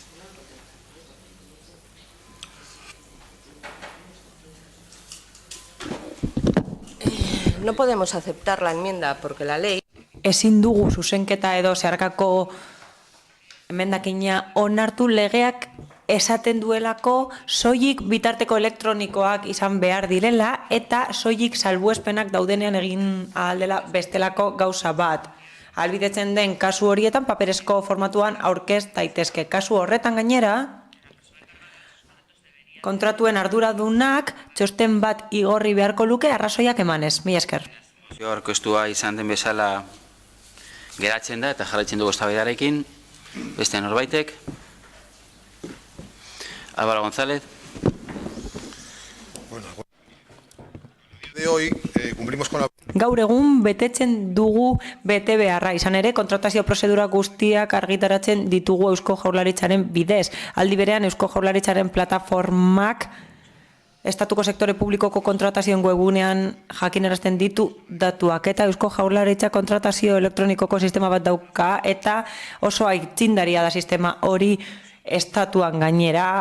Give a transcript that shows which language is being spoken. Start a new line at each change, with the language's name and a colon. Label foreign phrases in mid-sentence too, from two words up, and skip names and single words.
Spanish: No podemos aceptar la enmienda porque la ley...
Basque: Ezin dugu zuzenketa edo zeharkako emendakina onartu, legeak esaten duelako soilik bitarteko elektronikoak izan behar direla eta soilik salbuespenak daudenean egin ahaldela bestelako gauza bat. Ahalbidetzen den kasu horietan paperezko formatuan aurkez daitezke. Kasu horretan gainera, kontratuen arduradunak txosten bat igorri beharko luke arrazoiak emanez. Mila esker. Aurkeztua izan den bezala geratzen da eta jarraitzen dugu eztabaidarekin. Beste norbaitek. Álvaro González.
Spanish: Bueno, de hoy cumplimos
Basque: Gaur egun betetzen dugu bete beharra, izan ere kontratazio prozedura guztiak argitaratzen ditugu Eusko Jaurlaritzaren bidez. Aldi berean Eusko Jaurlaritzaren plataformak estatuko sektore publikoko kontratazioen webunean jakinarazten ditu datuak, eta Eusko Jaurlaritza kontratazio elektronikoko sistema bat dauka eta oso aitzindaria da sistema hori estatuan gainera.